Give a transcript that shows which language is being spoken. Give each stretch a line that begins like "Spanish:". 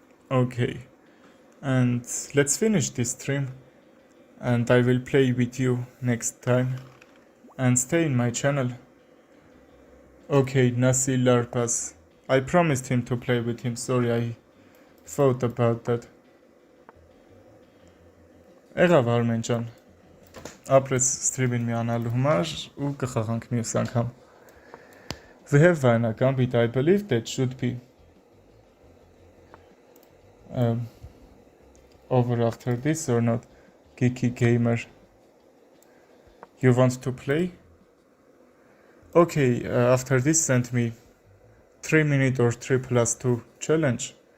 English: Okay. And let's finish this stream. And I will play with you next time. And stay in my channel. Okay, Nasi Larpas. I promised him to play with him. Sorry, I thought about that.
Armenian: Եղավ Արմեն ջան, ապրեց սթրիմին միանալու համար ու կխաղանք մյուս անգամ.
English: We have Vayna Gambit, I believe that should be over after this or not. Geeky Gamer. You want to play? Okay, after this send me 3-minute or 3+2 challenge.